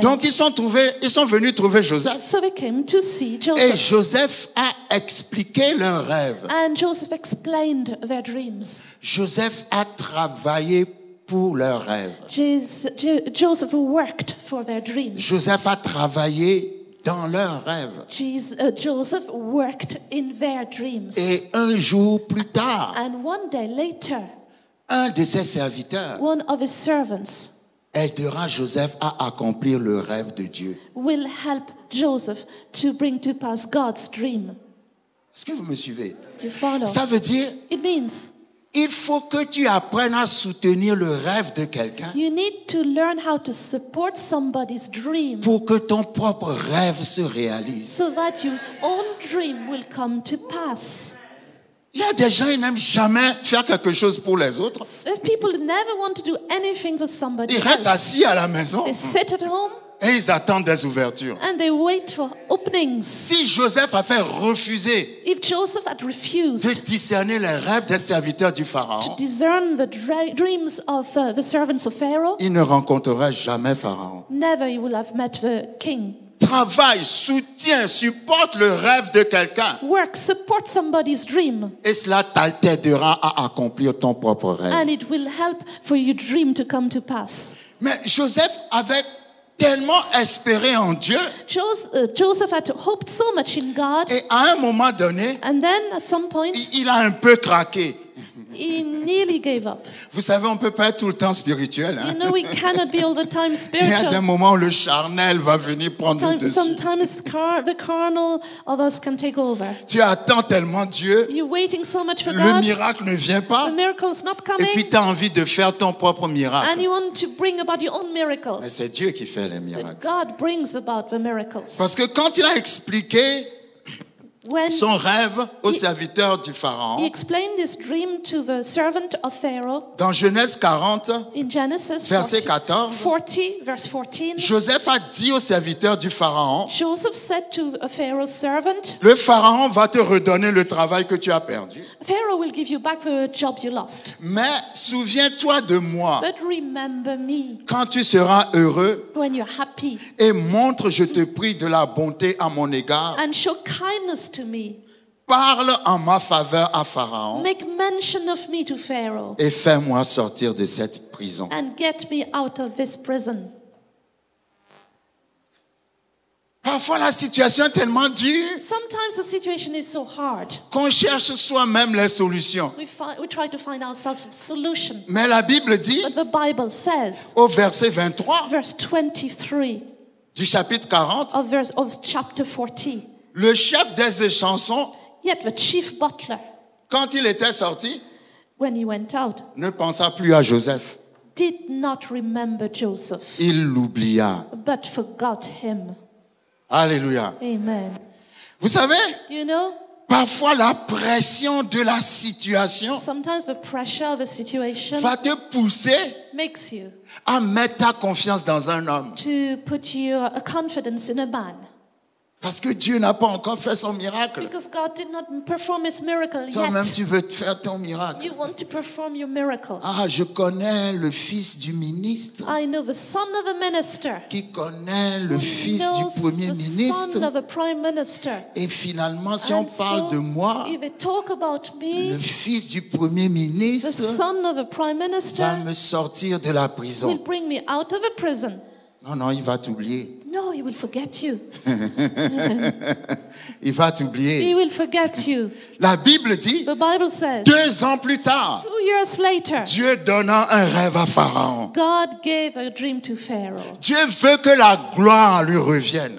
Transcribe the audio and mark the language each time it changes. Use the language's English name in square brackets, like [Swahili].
[French] Donc ils sont venus trouver Joseph. [English] So they came to see [French] Et [English] Joseph. [French] Joseph a expliqué leurs rêves. [English] And Joseph explained their dreams. [French] Joseph a travaillé pour leurs rêves. [English] Joseph worked for their dreams. [French] Joseph a travaillé dans leurs rêves. [English] Joseph worked in their dreams. [French] Et un jour plus tard, [English] And one day later, [French] un de ses serviteurs [English] one of his servants [French] aidera Joseph à accomplir le rêve de Dieu. [English] will help Joseph to bring to pass God's dream. [French] Est-ce que vous me suivez? [English] Do you follow? [French] Ça veut dire, [English] It means [French] il faut que tu apprennes à soutenir le rêve de quelqu'un [English] you need to learn how to support somebody's dream [French] pour que ton propre rêve se réalise. [English] so that your own dream will come to pass. [French] Il y a des gens qui n'aiment jamais faire quelque chose pour les autres. [English] There's people who never want to do anything for somebody [French] Ils restent [English] else. [French] assis à la maison [English] They sit at home [French] et ils attendent des ouvertures. [English] and they wait for openings. [French] Si Joseph a fait refuser [English] If Joseph had refused [French] de discerner les rêves des serviteurs du [English] to [French] Pharaon, [English] discern the dreams of the servants of Pharaoh, [French] il ne rencontrerait jamais Pharaon. [English] never he will have met the king. [French] Travaille, soutient, supporte le rêve de quelqu'un [English] Work, support somebody's dream, [French] et cela t'aidera à accomplir ton propre rêve. [English] and it will help for your dream to come to pass. [French] Mais Joseph avait tellement espéré en Dieu [English] Joseph had hoped so much in God, [French] et à un moment donné, [English] and then at some point, [French] il a un peu craqué. [English] he nearly gave up. [French] Vous savez, on ne peut pas être tout le temps spirituel. Hein? [English] You know, we cannot be all the time [French] Il y a des [English] spiritual. [French] moments où le charnel va venir prendre le dessus. [English] Sometimes the carnal of us can take over. [French] Tu attends tellement Dieu, [English] You're waiting so much for [French] le [English] God, [French] miracle ne vient pas [English] the miracle's not [French] et puis [English] coming, [French] tu as envie de faire ton propre [English] and [French] miracle. [English] you want to bring about your own miracles. [French] Mais c'est Dieu qui fait les [English] But [French] miracles. [English] God brings about the miracles. [French] Parce que quand il a expliqué [English] when [French] son rêve au serviteur du [English] he [French] Pharaon. [English] explained this dream to the servant of Pharaoh [French] Dans Genèse 40, [English] in Genesis [French] verset [English] 40, [French] 14, [English] verse 14, [French] Joseph a dit au serviteur du Pharaon, [English] Joseph said to Pharaoh's servant, [French] le Pharaon va te redonner le travail que tu as perdu. [English] Pharaoh will give you back the job you lost. [French] Mais souviens-toi de moi [English] But remember me [French] quand tu seras heureux [English] when you're happy [French] et montre, je te prie, de la bonté à mon égard. [English] and show kindness to me. [French] Parle en ma faveur à Pharaon [English] Make mention of me to Pharaoh [French] et fais-moi sortir de cette prison. [English] and get me out of this prison. [French] Parfois la situation est tellement dure [English] Sometimes the situation is so hard. [French] qu'on cherche soi-même les solutions. [English] We try to find ourselves a solution. [French] Mais la Bible dit [English] But the Bible says, [French] au verset 23 [English] verse 23 [French] du chapitre 40, [English] of chapter 40, [French] le chef des échansons, [English] yet the chief butler, [French] quand il était sorti, [English] when he went out, [French] ne pensa plus à Joseph. [English] did not remember Joseph, [French] Il l'oublia. [English] but forgot him. [French] Alléluia. [English] Amen. [French] Vous savez, [English] You know, [French] parfois la pression de la situation [English] sometimes the pressure of a situation [French] va te pousser [English] makes you [French] à mettre ta confiance dans un homme. [English] to put your confidence in a man. [French] Parce que Dieu n'a pas encore fait son miracle. [English] Because God did not perform his miracle [French] Toi-même, [English] yet. [French] tu veux faire ton miracle. [English] You want to perform your miracle. [French] Ah, je connais le fils du ministre [English] I know the son of a minister. [French] qui connaît le [English] Who [French] fils [English] knows [French] du premier [English] the son [French] ministre. [English] of a prime minister. [French] Et finalement, si on [English] And [French] parle [English] so, [French] de moi, [English] if they talk about [French] le [English] me, [French] fils du premier [English] the [French] ministre [English] son of a prime [French] va [English] minister [French] me sortir de la [English] will [French] prison. [English] bring me out of a prison. [French] Non, non, il va t'oublier. [English] No, he will forget you. [French] Il va [English] He [French] t'oublier. [English] will forget you. [French] La Bible dit, [English] The Bible says, [French] 2 ans plus tard, [English] 2 years later, [French] Dieu donna un rêve à Pharaon. [English] God gave a dream to Pharaoh. [French] Dieu veut que la gloire lui revienne.